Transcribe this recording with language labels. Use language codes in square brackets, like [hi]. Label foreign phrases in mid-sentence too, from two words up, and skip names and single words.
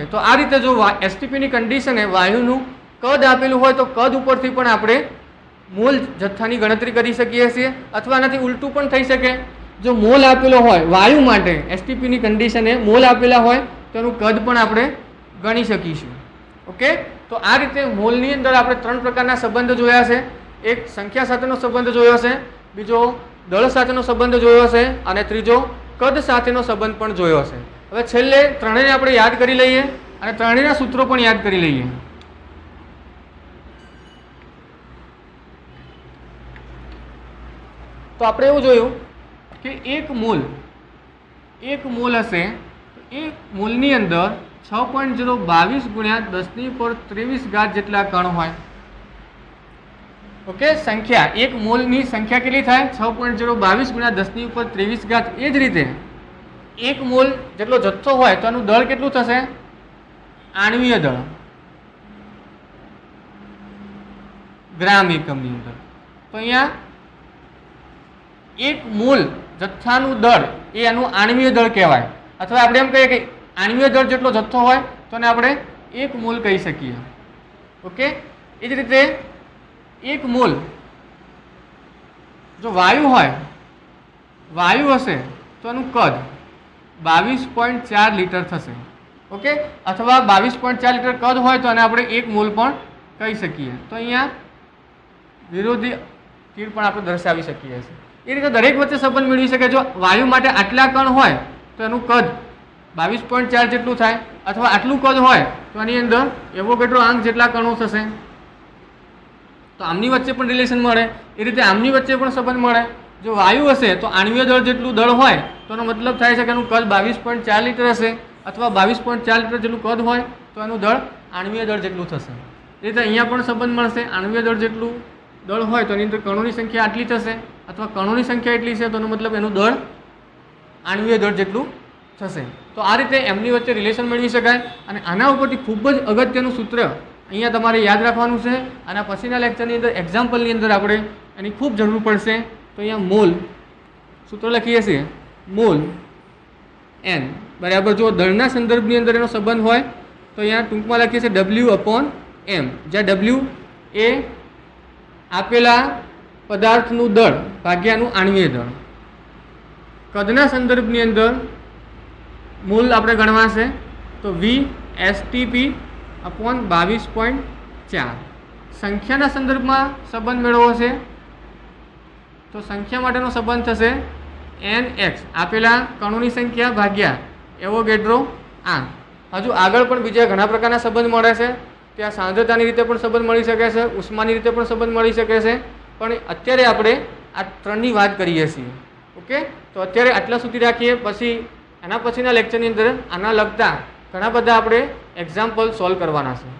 [gu] તો આ રીતે જો એસટીપીની કન્ડિશને વાયુનું કદ આપેલું હોય તો કદ ઉપરથી પણ આપણે મોલ જથ્થાની ગણતરી કરી શકીએ છીએ, અથવા આનાથી ઉલટું પણ થઈ શકે। જો મોલ આપેલો હોય વાયુ માટે એસટીપીની કન્ડિશને મોલ આપેલા હોય તો એનું કદ પણ આપણે ગણી શકીશું। ઓકે, તો આ રીતે મોલની અંદર આપણે 3 પ્રકારના સંબંધ જોયા છે। એક સંખ્યા સાથેનો સંબંધ જોયો છે, બીજો દળ સાથેનો સંબંધ જોયો છે અને ત્રીજો કદ સાથેનો સંબંધ પણ જોયો છે। હવે છેલ્લે ત્રણેયને આપણે યાદ કરી લઈએ અને ત્રણેયના સૂત્રો પણ યાદ કરી લઈએ। તો આપણે એવું જોયું કિ 1 મોલ હશે તો 1 મોલની અંદર 6.022 ગુણ્યા 10⁻23 ઘાત જેટલા કણ હોય। ઓકે, સંખ્યા 1 મોલ ની સંખ્યા કેટલી થાય 6.022 ગુણ્યા 10⁻23 ઘાત। એ જ રીતે 1 મોલ જેટલો જથ્થો હોય તો એનું દળ કેટલું થશે આણવીય દળ ગ્રામ એકમની અંદર। તો અહીંયા 1 મોલ જથ્થાનું દળ એ એનું આણવીય દળ કહેવાય, અથવા આપણે એમ કહીએ કિ આણવીય દળ જેટલો જથ્થો હોય તો એને આપણે 1 મોલ કહી શકીએ। ઓકે, એ જ રીતે 1 મોલ જો વાયુ હશે તો એનું કદ 22.4 લીટર થશે। ઓકે, અથવા 22.4 લીટર કદ હોય તો એને આપણે 1 મોલ પણ કહી શકીએ। તો અહીંયા વિરોધી તીર પણ આપણે દર્શાવી શકીએ છીએ। એ રીતે દરેક વચ્ચે સંબંધ મેળવી શકે। જો વાયુ માટે આટલા કણ હોય તો એનું કદ 22.4 જેટલું થાય, અથવા આટલું કદ હોય તો એની અંદર એવોગેડ્રો આંક જેટલા કણો થશે। તો આમની વચ્ચે પણ રિલેશન મળે, એ રીતે આમની વચ્ચે પણ સંબંધ મળે। જો વાયુ હશે તો આણવીય દળ જેટલું દળ હોય તો એનો મતલબ થાય છે કે એનું કદ 22.4 લીટર હશે, અથવા 22.4 લીટર જેટલું કદ હોય તો એનું દળ આણવીય દળ જેટલું થશે। એ રીતે અહીંયા પણ સંબંધ મળશે। આણવીય દળ જેટલું દળ હોય તો એની અંદર કણોની સંખ્યા આટલી થશે, અથવા કણોની સંખ્યા એટલી છે તો એનો મતલબ એનું દળ આણવીય દળ જેટલું થશે। તો આ રીતે એમની વચ્ચે રિલેશન મેળવી શકાય। અને આના ઉપરથી ખૂબ જ અગત્યનું સૂત્ર અહીંયા તમારે યાદ રાખવાનું છે। આના પછીના લેક્ચરની અંદર એક્ઝામ્પલની અંદર આપણે એની ખૂબ જરૂર પડશે। તો અહીંયા મોલ સૂત્ર લખીએ છીએ, મોલ એન બરાબર જો દળના સંદર્ભની અંદર એનો સંબંધ હોય તો અહીંયા ટૂંકમાં લખીએ છીએ W/m, જ્યાં W એ આપેલા પદાર્થનું દળ ભાગ્યાનું આણવીય દળ। કદના સંદર્ભની અંદર મોલ આપણે ગણવા છે તો VSTP અપોન 22.4। સંખ્યાના સંદર્ભમાં સંબંધ મેળવવો છે તો સંખ્યા માટેનો સંબંધ થશે NX આપેલા કણોની સંખ્યા ભાગ્યા એવોગેડ્રો આ. હજુ આગળ પણ બીજા ઘણા પ્રકારના સંબંધ મળે છે. ત્યાં સાંદ્રતાની રીતે પણ સંબંધ મળી શકે છે, ઉષ્માની રીતે પણ સંબંધ મળી શકે છે, પણ અત્યારે આપણે આ ત્રણની વાત કરીએ છીએ. ઓકે, તો અત્યારે આટલા સુધી રાખીએ. પછી એના પછીના લેક્ચરની અંદર આના લગતા ઘણા બધા આપણે એક્ઝામ્પલ સોલ્વ કરવાના છે.